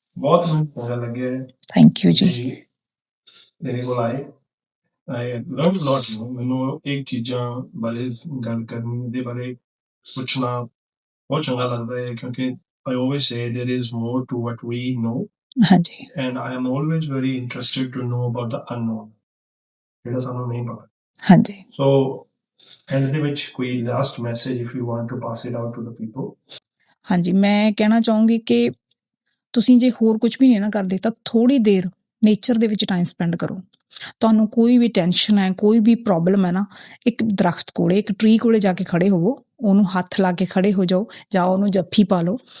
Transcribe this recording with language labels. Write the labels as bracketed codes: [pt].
[pa] ਬਹੁਤ ਮੈਨੂੰ ਚੰਗਾ ਲੱਗਿਆ ਹੈ [en] Thank you ji. [pa] ਜੀ ਤੇਰੇ ਕੋਲ ਆਏ। [en] I learned lot. [pa] ਮੈਨੂੰ ਇੱਕ ਚੀਜ਼ਾਂ ਬਾਰੇ ਗੱਲ ਕਰਨੀ, ਇਹਦੇ ਬਾਰੇ ਪੁੱਛਣਾ ਬਹੁਤ ਚੰਗਾ ਲੱਗਦਾ ਹੈ, ਕਿਉਂਕਿ [en] I always say there is more to what we know, [pa] ਹਾਂਜੀ, [en] and I am always very interested to know about the unknown, [pa] ਜਿਹੜਾ ਸਾਨੂੰ ਨਹੀਂ ਪਤਾ। ਹਾਂਜੀ। [en] So end [pa] ਦੇ ਵਿੱਚ ਕੋਈ last message [en] if you want to pass it out to the people? [pa] ਹਾਂਜੀ, ਮੈਂ ਕਹਿਣਾ ਚਾਹੂੰਗੀ ਕਿ ਤੁਸੀਂ ਜੇ ਹੋਰ ਕੁਝ ਵੀ ਨਹੀਂ ਨਾ ਕਰਦੇ ਤਾਂ ਥੋੜ੍ਹੀ ਦੇਰ ਨੇਚਰ ਦੇ ਵਿੱਚ ਟਾਈਮ ਸਪੈਂਡ ਕਰੋ। ਤੁਹਾਨੂੰ ਕੋਈ ਵੀ ਟੈਨਸ਼ਨ ਹੈ, ਕੋਈ ਵੀ ਪ੍ਰੋਬਲਮ ਹੈ ਨਾ, ਇੱਕ ਦਰਖਤ ਕੋਲੇ, ਇੱਕ ਟਰੀ ਕੋਲੇ ਜਾ ਕੇ ਖੜੇ ਹੋਵੋ, ਉਹਨੂੰ ਹੱਥ ਲਾ ਕੇ ਖੜੇ ਹੋ ਜਾਓ ਜਾਂ ਉਹਨੂੰ ਜੱਫੀ ਪਾ ਲਓ।